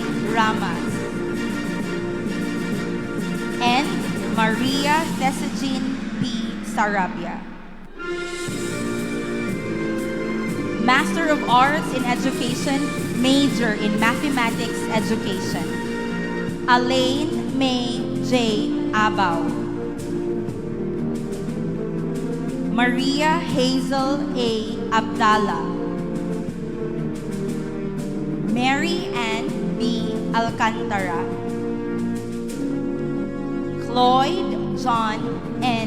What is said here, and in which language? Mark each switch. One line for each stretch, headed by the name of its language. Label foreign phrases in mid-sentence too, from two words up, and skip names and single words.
English: Ramas, and Maria Thesagine P. Sarabia. Master of Arts in Education, major in Mathematics Education, Elaine May J. Abao, Maria Hazel A. Abdallah, Mary Ann B. Alcantara, Cloyd John N.